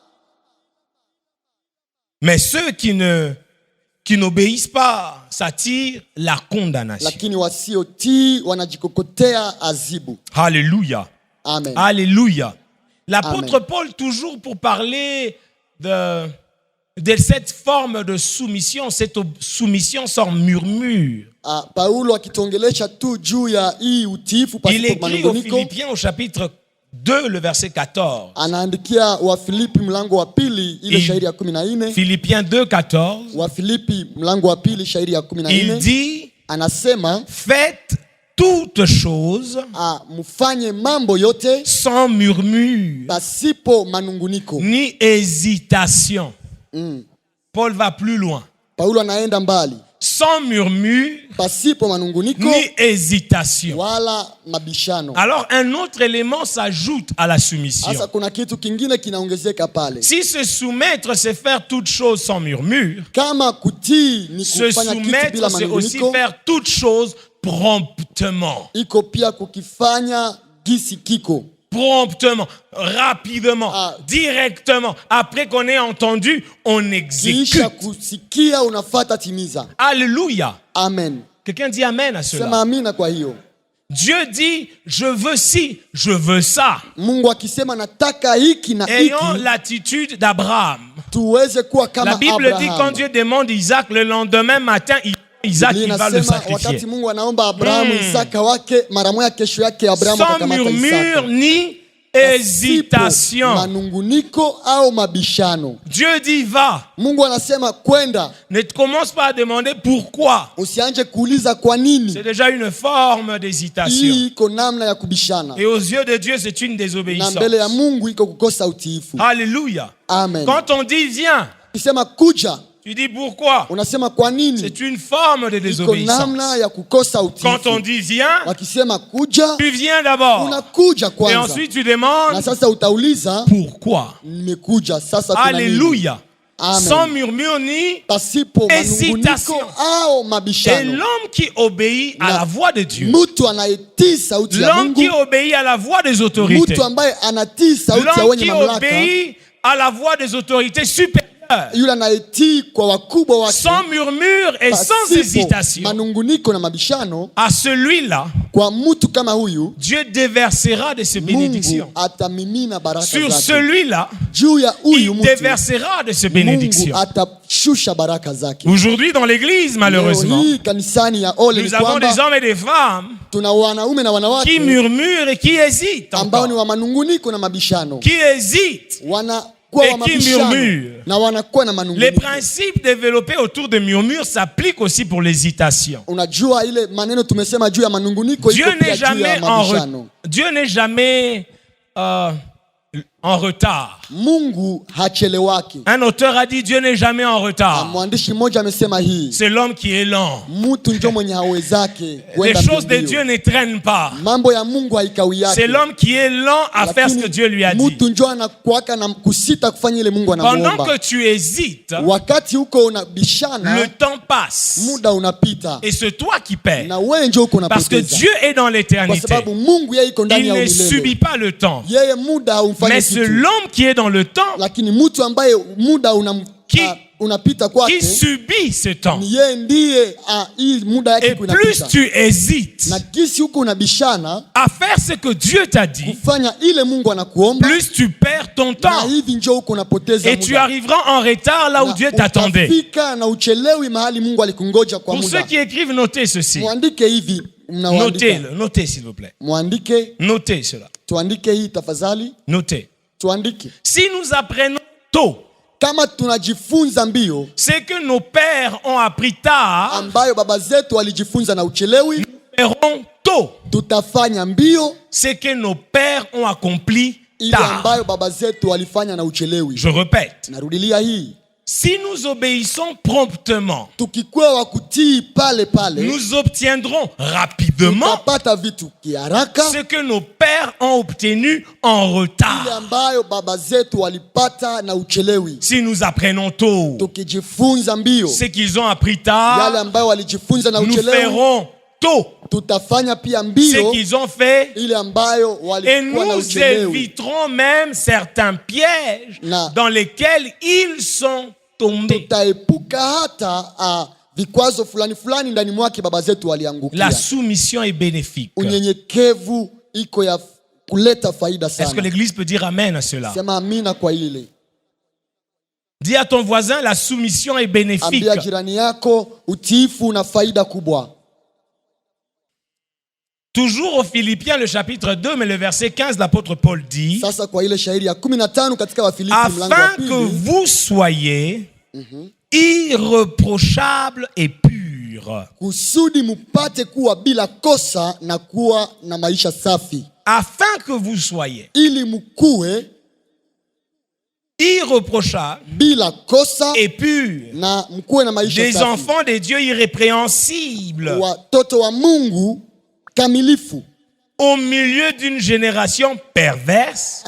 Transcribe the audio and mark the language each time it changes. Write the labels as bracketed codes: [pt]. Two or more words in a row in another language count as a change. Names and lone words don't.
[fr] Mais ceux qui n'obéissent pas s'attirent la condamnation. [sw] Lakini wasiotii wanajikokotea azibu. [fr] Alléluia. Amen. Alléluia. L'apôtre Amen. Paul, toujours pour parler de cette forme de soumission, cette soumission sans murmure. [sw] Paulo akitongelesha tu juu ya hii utiifu [fr] Il [sw] pasipo [fr] écrit aux [sw] manunguniko, [fr] Philippiens au chapitre 2, le verset 14. [sw] anaandikia Wafilipi mlango wa pili ile shairi ya 14. [fr] Philippiens 2, 14. [sw] Wafilipi mlango wa pili shairi ya [fr] Il [sw] 14, [fr] dit, [sw] anasema [fr] faites toutes choses [sw] mfanye mambo yote [fr] sans murmure [sw] pasipo manunguniko. [fr] ni hésitation. Paul va plus loin. [sw] Paulo anaenda mbali, [fr] Sans murmure [sw] pasipo manunguniko [fr] ni hésitation. [sw] wala mabishano. [fr] Alors un autre élément s'ajoute à la soumission. [sw] Sasa kuna kitu kingine kinaongezeka pale. [fr] Si se soumettre, c'est faire toutes choses sans murmure. [sw] Kama kutii ni [fr] Se [sw] kufanya kitu bila [fr] soumettre, c'est aussi [sw] manunguniko, [fr] faire toutes choses promptement. [sw] iko pia kukifanya gisi kiko. [fr] Promptement, rapidement, Ah. directement. Après qu'on ait entendu, on exécute. [sw] Kisha kusikia unafata timiza. [fr] Alléluia. Amen. Quelqu'un dit amen à [sw] Sema [fr] cela. [sw] amina kwa hiyo. [fr] Dieu dit, je veux ci, je veux ça. [sw] Mungu akisema nataka hiki na [fr] Ayons [sw] hiki, [fr] l'attitude d'Abraham. [sw] tuweze kuwa kama [fr] La Bible dit quand [sw] Abraham. [fr] Dieu demande Isaac, le lendemain matin, Isaac [sw] Biblia [fr] il va le [sw] inasema [fr] sacrifier. [sw] wakati Mungu anaomba Abrahamu Isaka wake, mara moja kesho yake Abrahamu [fr] Sans [sw] akakamata [fr] murmure [sw] Isaka. [fr] ni [sw] Pasipo [fr] hésitation. [sw] manunguniko au mabishano. [fr] Dieu dit va. [sw] Mungu anasema kwenda, [fr] Ne commence pas à demander pourquoi. [sw] usianje kuuliza kwa nini. [fr] C'est déjà une forme d'hésitation. [sw] Hii iko namna ya kubishana, [fr] Et aux yeux de Dieu, c'est une [sw] na [fr] désobéissance. [sw] mbele ya Mungu iko kukosa utiifu. [fr] Alléluia. Amen. Quand on dit viens, [sw] Ukisema kuja, [fr] tu dis pourquoi. [sw] unasema kwa nini. [fr] C'est une forme de [sw] Iko [fr] désobéissance. [sw] namna ya kukosa [fr] Quand on [sw] utiifu. [fr] dit viens, [sw] Wakisema kuja, [fr] tu viens d'abord. [sw] unakuja [fr] Et [sw] kwanza, [fr] ensuite tu [sw] na [fr] demandes [sw] sasa utauliza [fr] pourquoi. [sw] nimekuja sasa. kuna nini? [fr] Alléluia. Amen. Sans murmure ni. [sw] Pasipo [fr] Hésitation. [sw] manunguniko au [fr] Et [sw] mabishano. [fr] l'homme qui obéit à [sw] Na [fr] la voix de Dieu. [sw] Mtu anayetii sauti ya [fr] L'homme qui [sw] Mungu, [fr] obéit à la voix des autorités. [sw] mtu ambaye anatii sauti ya [fr] L'homme [sw] wenye [fr] qui [sw] mamlaka, [fr] obéit à la voix des autorités supérieures [sw] yule anayetii kwa wakubwa wake [fr] sans murmure et sans [sw] pasipo [fr] hésitation, [sw] manunguniko na mabishano, [fr] à celui-là, [sw] kwa mtu kama huyu [fr] Dieu déversera de ses bénédictions. [sw] Mungu atamimina baraka [fr] Sur [sw] zake. [fr] celui-là, [sw] Juu ya huyu [fr] il [sw] mtu [fr] déversera de ses [sw] Mungu [fr] bénédictions. [sw] atashusha baraka zake. [fr] Aujourd'hui, dans l'église, malheureusement, [sw] Leo hii kanisani ya ole ni [fr] nous avons des [sw] kwamba [fr] hommes et des femmes [sw] tuna wanaume na [fr] qui [sw] wanawake [fr] murmurent et qui hésitent [sw] ambao ni [fr] encore, [sw] wa manunguniko na mabishano, [fr] qui hésitent. [sw] wanakuwa [fr] Et [sw] wa [fr] qui [sw] mabishano [fr] murmure. [sw] na wanakuwa na [fr] Les [sw] manunguniko. [fr] principes développés autour de murmures s'appliquent aussi pour l'hésitation. [sw] Unajua ile maneno tumesema juu ya manunguniko [fr] Dieu [sw] iko pia [fr] n'est [sw] juu ya [fr] jamais [sw] mabishano. [fr] Dieu n'est jamais en retard. [sw] Mungu hachelewaki. [fr] Un auteur a dit Dieu n'est jamais en retard. [sw] Mwandishi mmoja amesema hii, [fr] C'est l'homme qui est lent. [sw] mtu ndio mwenye hawezake [fr] Les [sw] kwenda [fr] choses de [sw] mbio. [fr] Dieu ne traînent pas. [sw] Mambo ya Mungu haikawiaki. [fr] C'est l'homme qui est lent à faire ce que Dieu lui a dit. [sw] Mtu ndio anakuaka na kusita kufanya ile Mungu [fr] Pendant [sw] anamuomba. [fr] que tu hésites, [sw] Wakati huko unabishana, [fr] le temps passe. [sw] muda unapita [fr] Et c'est toi qui perds. [sw] na wewe ndio uko [fr] Parce que [sw] unapoteza. [fr] Dieu est dans [sw] Kwa [fr] l'éternité. [sw] sababu Mungu yeye iko ndani [fr] Il [sw] ya [fr] ne [sw] umilele. [fr] subit pas le temps. [sw] Yeye muda haumfanyi [fr] Mais c'est [sw] kitu. [fr] l'homme qui est dans le temps [sw] Lakini mtu ambaye muda unapita [fr] qui [sw] kwake [fr] subit ce temps. [sw] ni yeye ndiye hii muda yake [fr] Et plus [sw] kunapita. [fr] tu hésites [sw] Na kisi huko unabishana [fr] à faire ce que Dieu t'a dit, [sw] kufanya ile Mungu anakuomba, [fr] plus tu perds ton [sw] na [fr] temps. [sw] hivi ndio huko unapoteza [fr] Et tu [sw] muda. [fr] arriveras en retard là où [sw] Na [fr] Dieu t'attendait. [sw] utafika na uchelewi mahali Mungu alikungoja kwa [fr] Pour ceux [sw] muda. [fr] qui écrivent, notez ceci. [sw] Mwandike hivi, mnaandika. [fr] Notez-le, notez s'il vous plaît. [sw] Mwandike, [fr] Notez cela. [sw] tuandike hii tafadhali, [fr] Notez. [sw] tuandike. [fr] Si nous apprenons tôt [sw] Kama tunajifunza mbio [fr] ce que nos pères ont appris tard, [sw] ambayo baba zetu walijifunza na uchelewi, [fr] nous verrons tôt [sw] tutafanya mbio [fr] ce que nos pères ont accompli [sw] ile [fr] tard. [sw] ambayo baba zetu walifanya na uchelewi. [fr] Je répète, [sw] Narudilia hii, [fr] si nous obéissons promptement, [sw] tukikuwa wa kutii pale pale, [fr] nous obtiendrons rapidement [sw] tutapata vitu kiharaka, [fr] ce que nos pères ont obtenu en [sw] ile [fr] retard. [sw] ambayo baba zetu walipata na uchelewi. [fr] Si nous apprenons tôt [sw] Tukijifunza mbio [fr] ce qu'ils ont appris [sw] yale [fr] tard, [sw] ambayo walijifunza na [fr] nous [sw] uchelewi, [fr] ferons tôt [sw] tutafanya pia [fr] ce [sw] mbio [fr] qu'ils ont fait [sw] ile ambayo [fr] et [sw] walikuwa na [fr] nous [sw] uchelewi, [fr] éviterons même certains pièges [sw] Na- [fr] dans lesquels ils sont tombés. [sw] tutaepuka hata vikwazo fulani fulani ndani mwake baba zetu [fr] La [sw] waliangukia. [fr] soumission est bénéfique. [sw] Unyenyekevu iko ya kuleta faida [fr] Est-ce que [sw] sana. [fr] l'Église peut dire amen à cela? [sw] Sema amina kwa ile. [fr] Dis à ton voisin, la soumission est bénéfique. [sw] Ambia jirani yako utiifu una faida kubwa. [fr] Toujours aux Philippiens, le chapitre 2, mais le verset 15, l'apôtre Paul dit, [sw] Sasa kwa ile shairi ya 15 katika Wafilipi mlango wa [fr] afin que [sw] pili, [fr] vous soyez irreprochables et purs. [sw] kusudi mupate kuwa bila kosa na kuwa na maisha safi, [fr] Afin que vous soyez [sw] ili mkuwe [fr] irreprochables [sw] bila kosa [fr] et purs. [sw] na mkuwe na maisha [fr] Des [sw] safi, [fr] enfants des dieux irrépréhensibles [sw] watoto wa Mungu kamilifu, [fr] au milieu d'une génération perverse